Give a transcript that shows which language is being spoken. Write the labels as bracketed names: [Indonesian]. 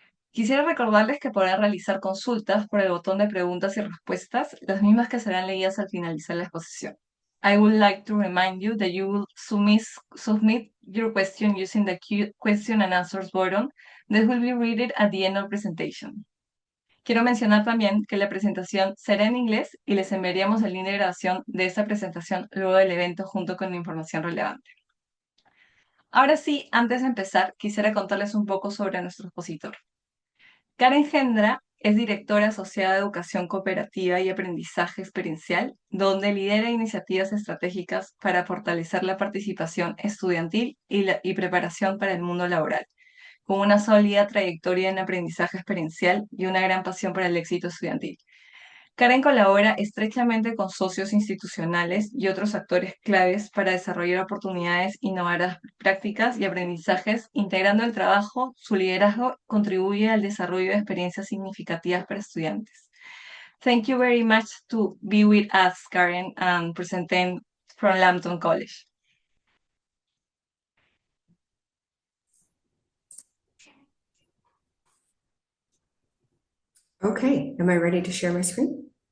[Spanish] Quisiera recordarles que podrán realizar consultas por el botón de preguntas y respuestas, las mismas que serán leídas al finalizar la exposición. [English] I would like to remind you that you will submit your question using the question and answers button that will be read at the end of the presentation. [Spanish] Quiero mencionar también que la presentación será en inglés y les enviaríamos el link de grabación de esta presentación luego del evento junto con la información relevante. Ahora sí, antes de empezar, quisiera contarles un poco sobre nuestro expositor. Karen Hendra es directora asociada de educación cooperativa y aprendizaje experiencial, donde lidera iniciativas estratégicas para fortalecer la participación estudiantil y preparación para el mundo laboral, con una sólida trayectoria en aprendizaje experiencial y una gran pasión para el éxito estudiantil. Karen colabora estrechamente con socios institucionales y otros actores claves para desarrollar oportunidades innovadoras, prácticas y aprendizajes, integrando el trabajo. Su liderazgo contribuye al desarrollo de experiencias significativas para estudiantes. [English] Thank you very much to be with us, Karen, and presenting from Lambton College. Okay, am I ready to share my screen?